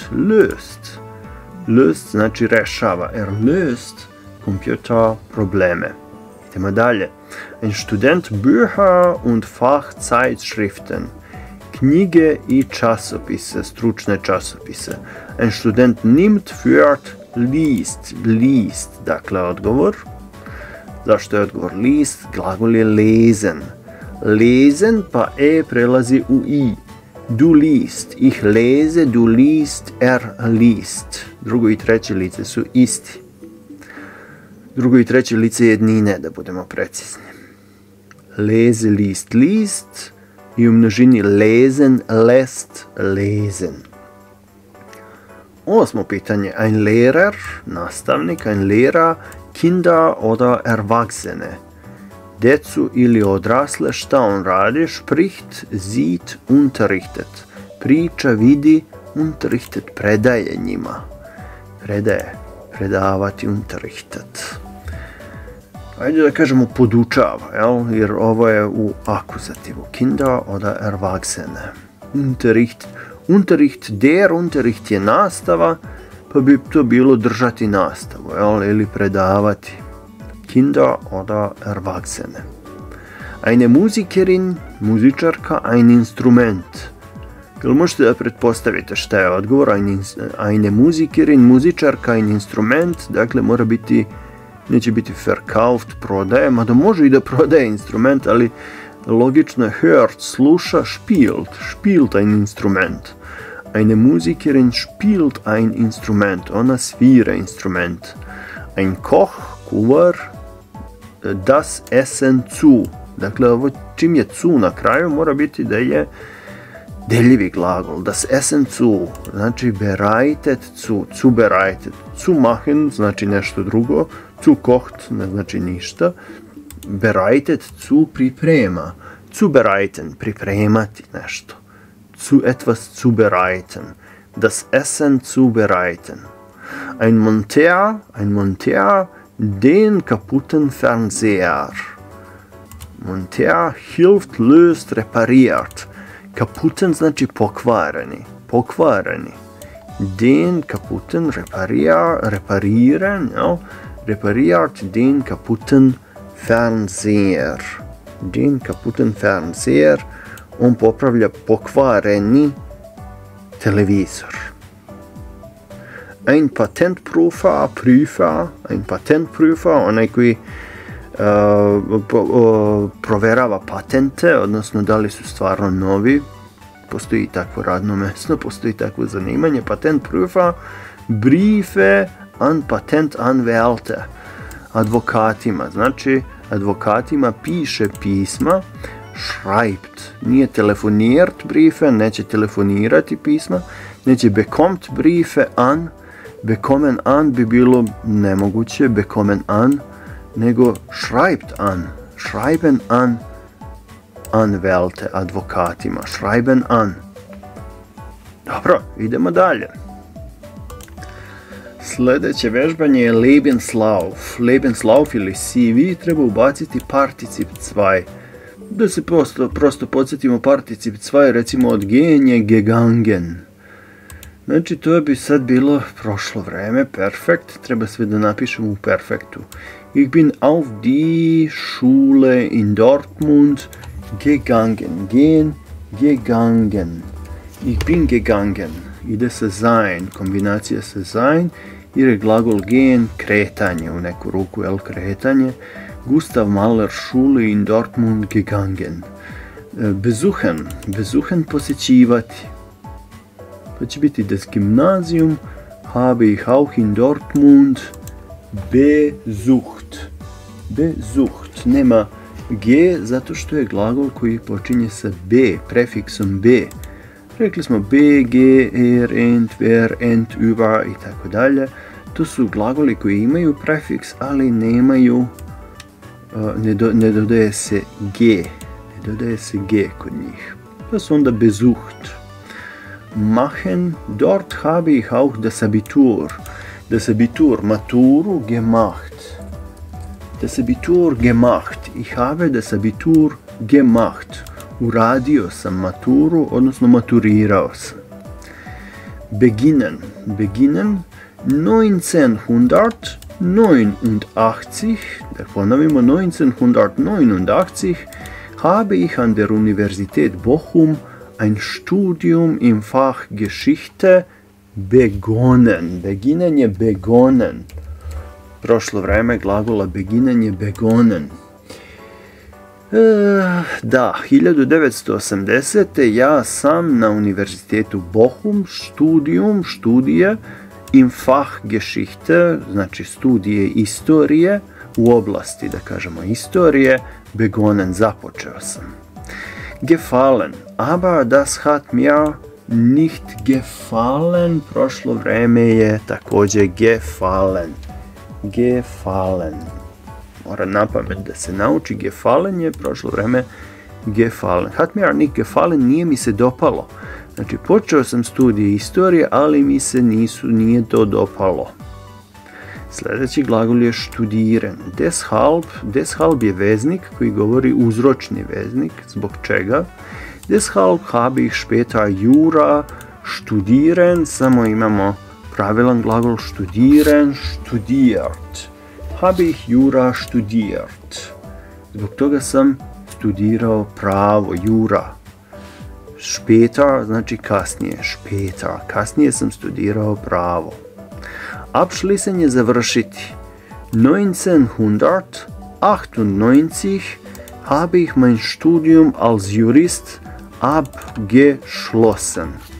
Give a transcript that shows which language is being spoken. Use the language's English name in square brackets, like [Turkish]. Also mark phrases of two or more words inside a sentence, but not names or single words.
[Serbian] Löst. Löst znači rešava. [German] Löst, Computer, Probleme. [Serbian] Idemo dalje. [German] Ein Student Bücher und Fachzeitschriften. [Serbian] Knjige i časopise, stručne časopise. [German] Ein Student nimmt, führt, liest, [Serbian] dakle odgovor. Zašto je odgovor liest? Glagol je lesen. Lesen pa prelazi u i. [German] Du liest, ich lese, du liest, liest. [Serbian] Drugo i treće lice su isti. Drugo i treće lice jednine, da budemo precizni. [German] Lese, liest [Serbian] i u množini [German] lesen, lässt, lesen. [Serbian] Osmo pitanje. [German] Ein Lehrer, nastavnik, ein Lehrer, Kinder oder Erwachsene. [Serbian] Decu ili odrasle, šta on radi? [German] Spricht, sieht, unterrichtet. [Serbian] Priča, vidi, unterrichtet, predaje njima. Predaje, predavati, unterrichtet. Ajde da kažemo podučava, jel? Jer ovo je u akuzativu. [German] Kinder oder Erwachsene. Der Unterricht [Serbian] je nastava, pa bi to bilo držati nastavu, ili predavati. [German] Kinder oder Erwachsene. Eine Musikerin, muzičarka, ein Instrument. [Serbian] Jel možete da pretpostavite šta je odgovor? [German] Eine Musikerin, muzičarka, ein Instrument, [Serbian] dakle mora biti, neće biti verkauft, prodaje, mada može i da prodaje instrument, ali logično je hört, sluša, [German] spielt ein Instrument. Eine Musikerin spielt ein Instrument, [Serbian] ona svira instrument. [German] Ein Koch, kuvar, das Essen zu. [Serbian] Dakle, ovo čim je zu na kraju, mora biti da je deljivi glagol. [German] Das Essen zu, znači bereitet zu, zubereitet. Zu machen, [Serbian] znači nešto drugo. [German] Zu kocht, [Serbian] ne znači ništa. [German] Bereitet zu, [Serbian] priprema. Zubereiten, pripremati nešto. [German] Zu etwas zubereiten. Das Essen zubereiten. Ein Monteur, den kaputten Fernseher. Monteur hilft, löst, repariert. [Serbian] Kaputten znači pokvareni. Pokvareni. [German] den kaputten reparieren, ja, repariert den kaputten Fernseher. Den kaputten Fernseher, [Serbian] on popravlja pokvareni televizor. [German] Ein Patentprüfer, [Serbian] onaj koji proverava patente, odnosno da li su stvarno novi. Postoji takvo radno mjesto, postoji takvo zanimanje, Patentprüfer, [German] Briefe an [Serbian] Patentanwälte, advokatima, znači advokatima piše pisma, [German] schreibt, nije telefoniert Briefe, [Serbian] neće telefonirati pisma, neće [German] bekommt Briefe an, bekommen an [Serbian] bi bilo nemoguće, [German] bekommen an, nego schreibt an, schreiben an, Anwälte, advokatima, schreiben an. [Serbian] Dobro, idemo dalje. Sljedeće vežbanje je Lebenslauf. Lebenslauf ili CV treba ubaciti particip 2. Da se prosto podsjetimo, particip 2 recimo od gehen je gegangen. Znači to bi sad bilo prošlo vreme, perfekt, treba sve da napišemo u perfektu. [German] Ich bin auf die Schule in Dortmund gegangen, gegangen. Ich bin gegangen. [Serbian] Ide se sein, kombinacija se sein, jer je glagol gehen kretanje, u neku ruku, kretanje. [German] Gustav Mahler Schule in Dortmund gegangen. Besuchen posjećivati. [Serbian] To će biti [German] das Gymnasium habe ich auch in Dortmund besucht. Besucht. [Serbian] Nema G zato što je glagol koji počinje sa B, prefiksom B. Rekli smo B, G, er, ent, ver, ent, über i tako dalje. To su glagoli koji imaju prefiks, ali nemaju, ne dodaje se G. Ne dodaje se G kod njih. To su onda besucht. [German] Machen, dort habe ich auch das Abitur. Das Abitur, maturu, gemacht. Das Abitur gemacht. Ich habe das Abitur gemacht. [Serbian] Uradio sam maturu, odnosno maturirao sam. [German] Beginnen. 1989, [Serbian] da ponovimo, [German] 1989 habe ich an der Universität Bochum ein Studium im Fach Geschichte begonnen. Beginnen je begonnen. [Serbian] Prošlo vreme glagola beginnen je begonnen. Da, 1980. ja sam na Univerzitetu Bochum studije [German] im Fach Geschichte, [Serbian] znači studije istorije, u oblasti, da kažemo, istorije, begonnen, započeo sam. [German] Gefallen, aber das hat mir nicht gefallen, [Serbian] prošlo vreme je također gefallen. Mora napamet da se nauči, gefallen je prošlo vreme gefallen. [German] Hat mir nicht gefallen, [Serbian] nije mi se dopalo. Znači, počeo sam studije istorije, ali mi se nije to dopalo. Sljedeći glagol je studieren. Deshalb je veznik koji govori uzročni veznik. Zbog čega? [German] Deshalb habe ich später Jura studieren. [Serbian] Samo imamo pravilan glagol [German] studieren, studiert. Habe ich Jura studiert. [Serbian] Zbog toga sam studirao pravo, Jura. Später znači kasnije, später. Kasnije sam studirao pravo. Abschließen je završiti. [German] 1998 habe ich mein Studium als Jurist abgeschlossen.